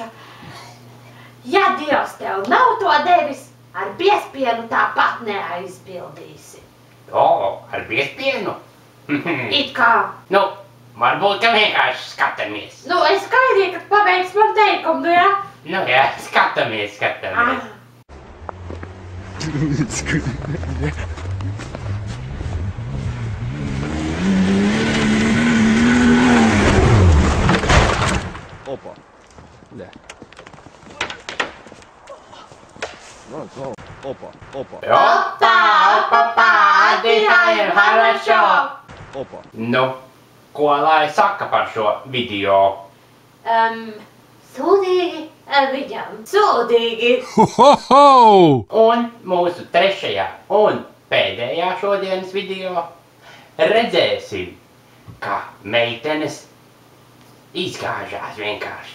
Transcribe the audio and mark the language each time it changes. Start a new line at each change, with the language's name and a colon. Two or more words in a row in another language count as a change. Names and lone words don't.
Latvian: Ja Dievs tev nav to devis, ar biespienu tāpat neaizpildīsi. O, ar biespienu? It kā. Nu, varbūt, ka vienkārši skatāmies. Nu, es skaidīju, ka pabeigts man teikumu, nu jā? Nu jā, skatāmies.
Russian: Опа. Да. Вот, опа. Опа, дыхаем хорошо. Опа.
Latvian: Nu, ko lai saka par šo video? Sūdīgi viņam. Sūdīgi. Ho ho ho! Un mūsu trešajā un pēdējā šodienas video redzēsim, kā meitenes izgāžās vienkārši.